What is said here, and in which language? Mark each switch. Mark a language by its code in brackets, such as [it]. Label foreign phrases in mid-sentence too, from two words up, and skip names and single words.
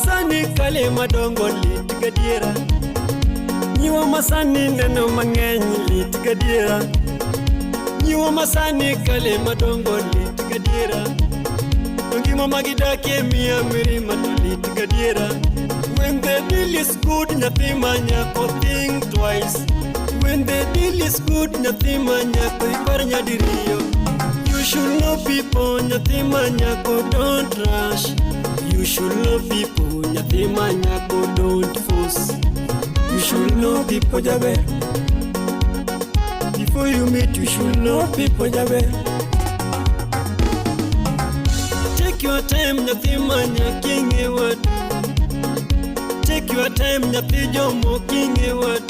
[luo] masani kale madongo lit gadiera. Nyiwa masani neno mang'eny lit gadiera. Nyiwa masani kale madongo lit gadiera. Ngima magidakie miya mirima to lit gadiera. [en] When the deal is good, [luo] nyathi manyako [en] think twice. When the deal is good, [luo] nyathi manyako ipar nyadiriyo. [en] You should know people, [luo] nyathi manyako [en] don't rush. You should know people, [luo] nyathi manyako [en] don't force. You should know people jaber. Before you meet, you should know people jaber. Take your time, [luo] nyathi manyako ing'e wadu. [en] Take your time, [luo] nyathi jomo king'e wadu.